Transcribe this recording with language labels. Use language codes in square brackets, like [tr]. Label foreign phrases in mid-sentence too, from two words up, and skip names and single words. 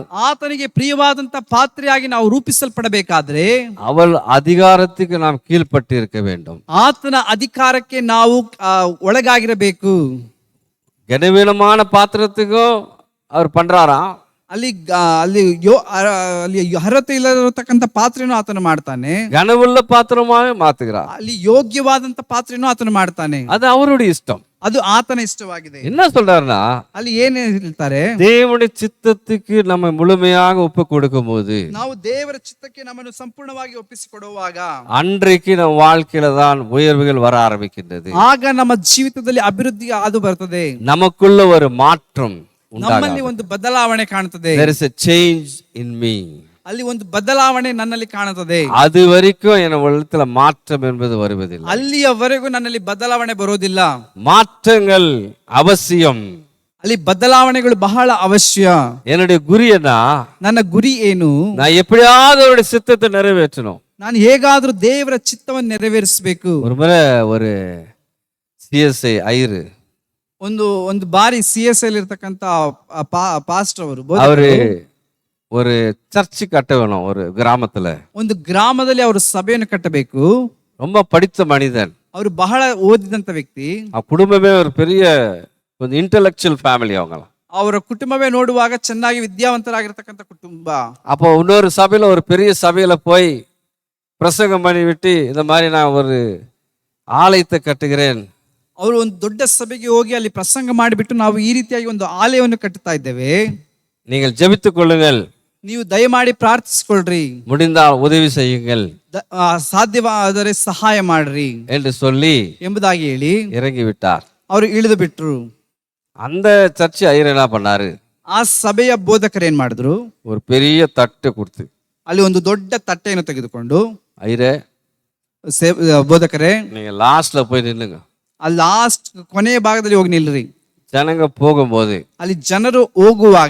[kn] ಆತನಿಗೆ ಪ್ರಿಯವಾದಂತ ಪಾತ್ರೆಯಾಗಿ ನಾವು ರೂಪಿಸಲ್ಪಡಬೇಕಾದ್ರೆ [ta] அவள் அதிகாரத்துக்கு நாம் கீழ்ப்பட்டு இருக்க வேண்டும். [kn] ಆತನ ಅಧಿಕಾರಕ್ಕೆ ನಾವು ಒಳಗಾಗಿರಬೇಕು. [ta] கனவீனமான பாத்திரத்துக்கும் அவர் பண்றாராம். [kn] ಅಲ್ಲಿ ಅಲ್ಲಿ ಅಲ್ಲಿ ಅರ್ಹತೆ ಇಲ್ಲದಿರತಕ್ಕಂತ ಪಾತ್ರೆನೂ ಆತನು ಮಾಡ್ತಾನೆ. [ta] கனவுள்ள பாத்திரமாக மாத்துகிறார். [kn] ಅಲ್ಲಿ ಯೋಗ್ಯವಾದಂತ ಪಾತ್ರೆನೂ ಆತನು ಮಾಡ್ತಾನೆ. [ta] அது அவருடைய இஷ்டம். [kn] ಅದು ಆತನ ಇಷ್ಟವಾಗಿದೆ. [ta] என்ன சொல்றாருன்னா, [kn] ಅಲ್ಲಿ ಏನ್ ಹೇಳ್ತಾರೆ, [ta] தேவனுடைய சித்தத்துக்கு நம்ம முழுமையாக ஒப்பு கொடுக்கும் போது, [kn] ನಾವು ದೇವರ ಚಿತ್ತಕ್ಕೆ ನಮ್ಮನ್ನು ಸಂಪೂರ್ಣವಾಗಿ ಒಪ್ಪಿಸಿಕೊಡುವಾಗ [ta] அன்றைக்கு நம்ம வாழ்க்கையில தான் உயர்வுகள் வர ஆரம்பிக்கின்றது. [kn] ಆಗ ನಮ್ಮ ಜೀವಿತದಲ್ಲಿ ಅಭಿವೃದ್ಧಿ ಆದು ಬರ್ತದೆ. [ta] நமக்குள்ள ஒரு மாற்றம் [kn] ನಮ್ಮಲ್ಲಿ ಒಂದು ಬದಲಾವಣೆ ಕಾಣುತ್ತದೆ. [en] there is a change in me. [kn] ಅಲ್ಲಿ ಒಂದು ಬದಲಾವಣೆ ನನ್ನಲ್ಲಿ ಕಾಣುತ್ತದೆ. [ta] அது வரைக்கும் என் உள்ளத்துல மாற்றம் என்பது வருவதில்லை. [kn] ಅಲ್ಲಿಯವರೆಗೂ ನನ್ನಲ್ಲಿ ಬದಲಾವಣೆ ಬರೋದಿಲ್ಲ. [ta] மாற்றங்கள் அவசியம். [kn] ಅಲ್ಲಿ ಬದಲಾವಣೆಗಳು ಬಹಳ ಅವಶ್ಯ. [ta] என்னுடைய குறி என்ன? [kn] ನನ್ನ ಗುರಿ ಏನು? [ta] நான் எப்படியாவது அவருடைய சித்தத்தை நிறைவேற்றணும். [kn] ನಾನು ಹೇಗಾದ್ರೂ ದೇವರ ಚಿತ್ತವನ್ನು ನೆರವೇರಿಸಬೇಕು. [ta] ஒரு முறை ஒரு சிஎஸ்ஐ ஐரு [kn] ಒಂದು ಬಾರಿ CS ಅಲ್ಲಿ ಇರ್ತಕ್ಕಂತ ಪಾಸ್ಟರ್ [ta] அவரு ஒரு சர்ச்சு கட்ட வேணும் ஒரு கிராமத்துல. [kn] ಒಂದು ಗ್ರಾಮದಲ್ಲಿ ಅವರು ಸಭೆಯನ್ನು ಕಟ್ಟಬೇಕು. [ta] ரொம்ப படித்த மனிதன். [kn] ಅವರು ಬಹಳ ಓದಿದಂತ ವ್ಯಕ್ತಿ. [ta] குடும்பமே ஒரு பெரிய கொஞ்சம் [en] intellectual family [ta] அவங்களாம். [kn] ಅವರ ಕುಟುಂಬವೇ ನೋಡುವಾಗ ಚೆನ್ನಾಗಿ ವಿದ್ಯಾವಂತರಾಗಿರ್ತಕ್ಕಂಥ ಕುಟುಂಬ. [ta] அப்போ இன்னொரு சபையில ஒரு பெரிய சபையில போய் பிரசங்கம் பண்ணி விட்டு, இந்த மாதிரி நான் ஒரு ஆலயத்தை கட்டுகிறேன். [kn] ಅವರು ಒಂದು ದೊಡ್ಡ ಸಭೆಗೆ ಹೋಗಿ ಅಲ್ಲಿ ಪ್ರಸಂಗ ಮಾಡಿಬಿಟ್ಟು, ನಾವು ಈ ರೀತಿಯಾಗಿ ಒಂದು ಆಲಯವನ್ನು ಕಟ್ಟುತ್ತಾ ಇದ್ದೇವೆ, [ta] நீங்கள் ஜெபித்துக் கொள்ளுங்கள், [kn] ನೀವು ದಯಮಾಡಿ ಪ್ರಾರ್ಥಿಸಿಕೊಳ್ಳ್ರಿ, [ta] முடிந்தால் உதவி செய்யுங்கள் [kn] ಸಾಧ್ಯವಾದರೆ ಸಹಾಯ ಮಾಡ್ರಿ [ta] என்று சொல்லி [kn] ಎಂಬುದಾಗಿ ಹೇಳಿ [ta] இறங்கி விட்டார். [kn] ಅವರು ಇಳಿದು ಬಿಟ್ರು. [ta] அந்த சர்ச்சு ஐயர் என்ன பண்ணாரு, [kn] ಆ ಸಭೆಯ ಬೋಧಕರು ಏನ್ ಮಾಡಿದ್ರು, [ta] ஒரு பெரிய தட்டு கொடுத்து, [kn] ಅಲ್ಲಿ ಒಂದು ದೊಡ್ಡ ತಟ್ಟೆಯನ್ನು ತೆಗೆದುಕೊಂಡು, [ta] ஐயரே [kn] ಬೋಧಕರೇ [ta] நீங்க லாஸ்ட்ல போய் நின்னுங்க, [kn] ಆ ಲಾಸ್ಟ್ ಕೊನೆಯ ಭಾಗದಲ್ಲಿ ಹೋಗಿ ನಿಲ್ರಿ, [ta] ஜனங்க போகும்போது [kn] ಅಲ್ಲಿ ಜನರು ಹೋಗುವಾಗ